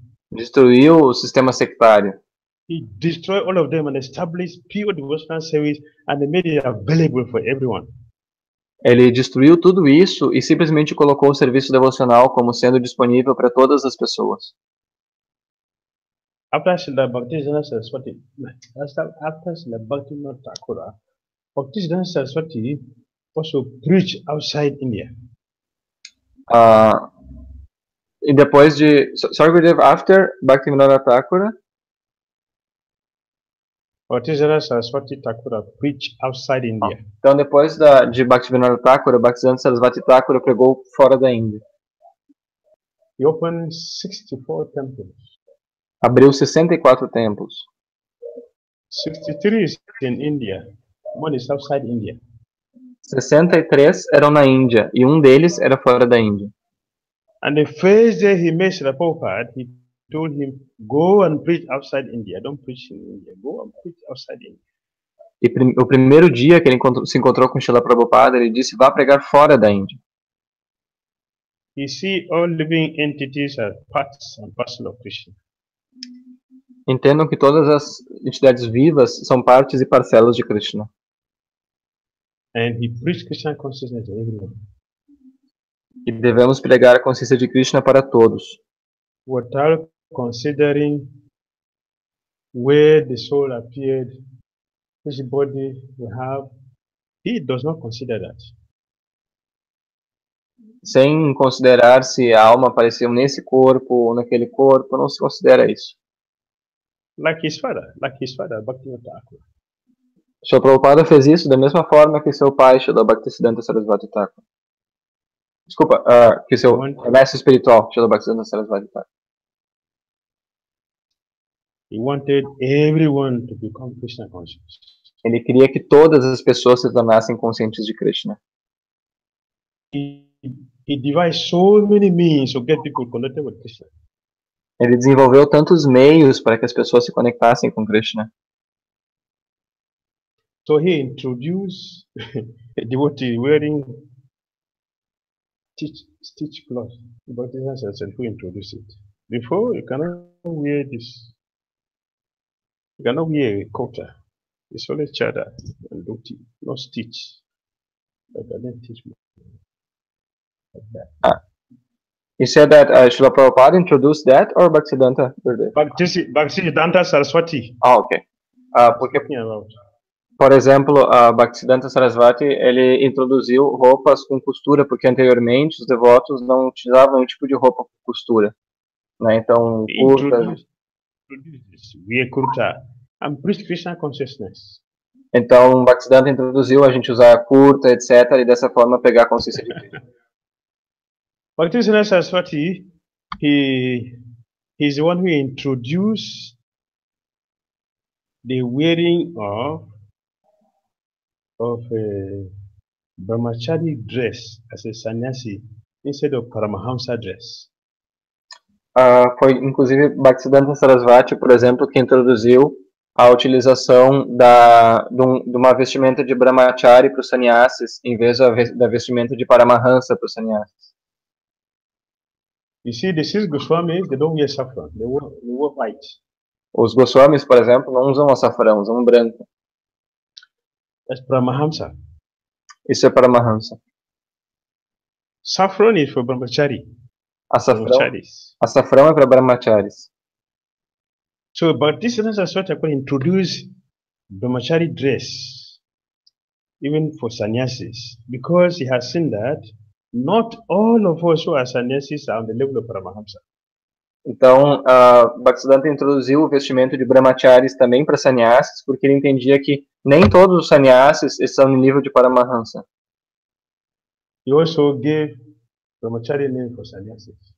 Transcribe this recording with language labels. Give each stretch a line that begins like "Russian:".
Portuguese: Destruiu o sistema sectário.
English: He destroyed all of them and established pure devotional service and made it available for everyone.
Portuguese: Ele destruiu tudo isso e simplesmente colocou o serviço devocional como sendo disponível para todas as pessoas.
English: After Srila Bhaktisiddhanta Saraswati, after Srila Bhaktivinoda Thakur, Bhaktisiddhanta Saraswati also preached outside India.
Portuguese: E depois de...
English: Sorry, Gurudev, after Bhaktivinoda Thakur, Bhaktisiddhanta Saraswati Thakur preached outside India.
Portuguese: Então, depois de Bhaktivinoda Thakur, Bhaktisiddhanta Sarasvati Thakur pregou fora da Índia.
English: He opened 64 temples.
Portuguese: Abriu 64 templos.
English: 63 is in India. One is outside India.
Portuguese: 63 eram na Índia e um deles era fora da Índia.
English: And the first day he met Srila Prabhupada, he told him, go and preach outside India. Don't preach in India. Go and preach outside India.
Portuguese: E o primeiro dia que ele se encontrou com Srila Prabhupada, ele disse, vá pregar fora da Índia.
English: You see, all living entities are parts and parcel of Krishna.
Portuguese: Entendam que todas as entidades vivas são partes e parcelas de Krishna.
English: And he preached Krishna consciousness to everyone.
Portuguese: E devemos pregar a consciência de Krishna para todos.
English: Without considering where the soul appeared, which body we have, he does not consider that.
Portuguese: Sem considerar se a alma apareceu nesse corpo ou naquele corpo, não se considera isso.
English: Like his father, Bhakti Dhira Damodara.
Portuguese: Srila Prabhupada fez isso da mesma forma que seu pai, Srila Bhaktisiddhanta Sarasvati Thakur. Desculpa, que seu mestre espiritual, Srila Bhaktisiddhanta Sarasvati Thakur.
English: He wanted everyone to become Krishna conscious.
Portuguese: Ele queria que todas as pessoas se tornassem conscientes de Krishna.
English: He devised so many means to get people connected with Krishna.
Portuguese: Ele desenvolveu tantos meios para que as pessoas se conectassem com Krishna.
English: So he introduced a devotee wearing stitch cloth. But who introduced it? Before, you cannot wear this. You cannot wear a kota. It's only chada and dhoti, no stitch. But I didn't teach me like that. You said that Srila Prabhupada introduced that, or Bhaktisiddhanta? Bhaktisiddhanta Saraswati. Ah, ok.
Portuguese: Porque, por exemplo, a Bhaktisiddhanta Sarasvati, ele introduziu roupas com costura, porque anteriormente os devotos não utilizavam nenhum tipo de roupa com costura. Né? Então, curtas.
English: Wear kurta and preach Krishna consciousness.
Portuguese: Então, Bhaktisiddhanta introduziu a gente usar curta, etc., e dessa forma pegar a consciência de Krishna.
English: Bhaktisiddhanta Saraswati, he's the one who introduced the wearing of a brahmachari dress as a sannyasi instead of Paramahamsa dress.
Portuguese: Foi inclusive Bhaktisiddhanta Sarasvati, por exemplo, que introduziu a utilização de uma vestimenta de brahmachari para os sannyasis, em vez da vestimenta de Paramahamsa para os sannyasis.
English: You see, the 6 Goswamis, they don't wear saffron, they wear white.
Portuguese: Os Goswamis, por exemplo, não usam açafrão, usam branco.
English: That's Paramahamsa.
Portuguese: Isso é Paramahamsa.
English: Saffron is for brahmachari.
Portuguese: Açafrão é para brahmacharis.
English: So, but this is what I could introduce brahmachari dress, even for sannyasis, because he has seen that not all of us who are sannyasis are on the level of Paramahamsa.
Portuguese: Então, Bhaktisiddhanta introduziu o vestimento de brahmacharis também para sannyasis, porque ele entendia que nem todos os sannyasis estão no nível de Paramahamsa.
English: He also gave brahmachari name for sannyasis.